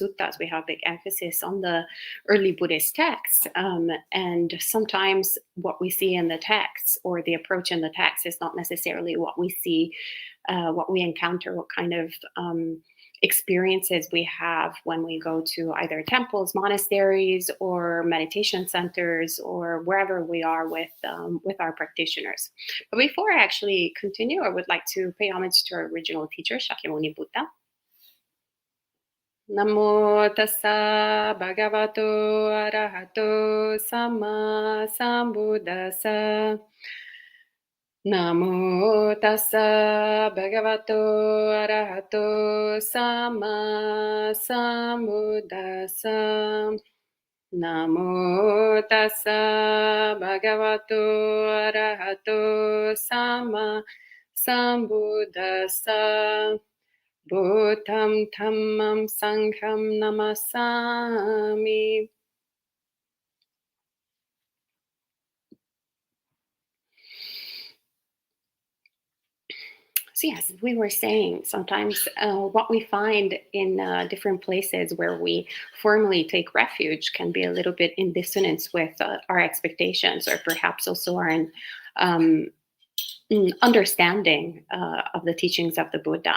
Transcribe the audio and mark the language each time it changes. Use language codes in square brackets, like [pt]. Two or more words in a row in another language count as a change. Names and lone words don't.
[en] We have a big emphasis on the early Buddhist texts, and sometimes what we see in the texts or the approach in the text is not necessarily what we see, what we encounter, what kind of experiences we have when we go to either temples, monasteries, or meditation centers, or wherever we are with our practitioners. But before I actually continue, I would like to pay homage to our original teacher, Shakyamuni Buddha. [pi] Namo tassa bhagavato arahato samma sambuddhassa. Namo tassa bhagavato arahato samma sambuddhassa. Namo tassa bhagavato arahato samma sambuddhassa. Buddham dhammam sangham namasami. [en] So yes, as we were saying, sometimes what we find in different places where we formally take refuge can be a little bit in dissonance with our expectations, or perhaps also our understanding of the teachings of the Buddha.